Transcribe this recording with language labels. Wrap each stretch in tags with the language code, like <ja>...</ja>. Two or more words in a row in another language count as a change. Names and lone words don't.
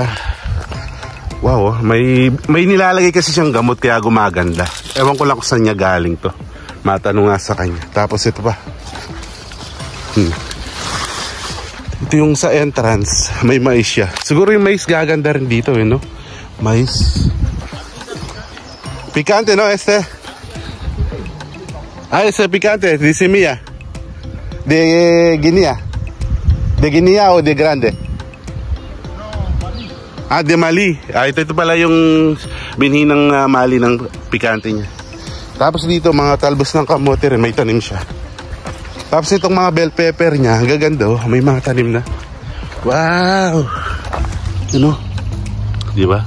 <tl>Wow, may nilalagay kasi siyang gamot kaya gumaganda. Ewan ko lang kung saan niya galing to. Matanong nga sa kanya. Tapos ito pa. Ito yung sa entrance, may mais siya. Siguro yung mais gaganda rin dito, no?</tl> <es>Mais. Picante, no, este? Ese picante, de semilla. De Guinea. De Guinea o de Grande? De Mali.</es> <tl>Ito pala yung binhi ng Mali ng pikante niya. Tapos dito, mga talbos ng kamote rin, may tanim siya. Tapos itong mga</tl> <en>bell pepper</en> <tl>niya, gaganda, oh, may mga tanim na. Wow! Ano? Di ba?</tl>